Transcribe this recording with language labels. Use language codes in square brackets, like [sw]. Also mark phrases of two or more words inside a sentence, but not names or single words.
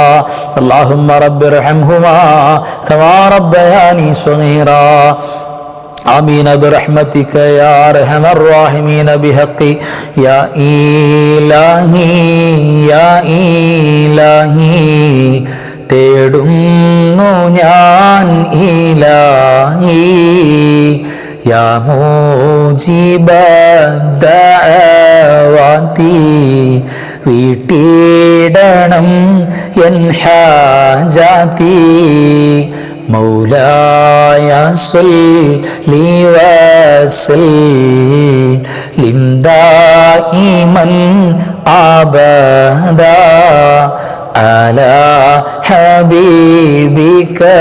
[ar] اللهم رب ارحمهما كما ربياني صغيرا. آمين برحمتك يا أرحم الراحمين بحق يا إلهي يا إلهي [ml] തേടുന്നു ഞാൻ [ar] إلهي يا مجيب الدعوات [ml] വീട്ടിടണം എൻ ഹാജാതി [ar] مولاي صل وسلم دائما أبدا على حبيبك